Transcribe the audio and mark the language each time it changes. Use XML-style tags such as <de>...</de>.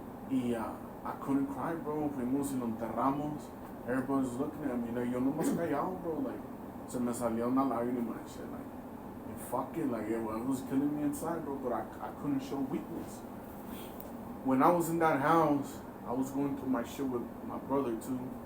<en>Y I couldn't cry, bro.</en> <es>Fuimos y lo enterramos.</es> <en>Everybody was looking at me.</en> <es>Like, yo nomás callado, bro. Like, se me salió una lágrima</es> <en>and shit. Like, and fuck it. Like, it was killing me inside, bro. But I couldn't show weakness. When I was in that house, I was going through my shit with my brother, too.</en>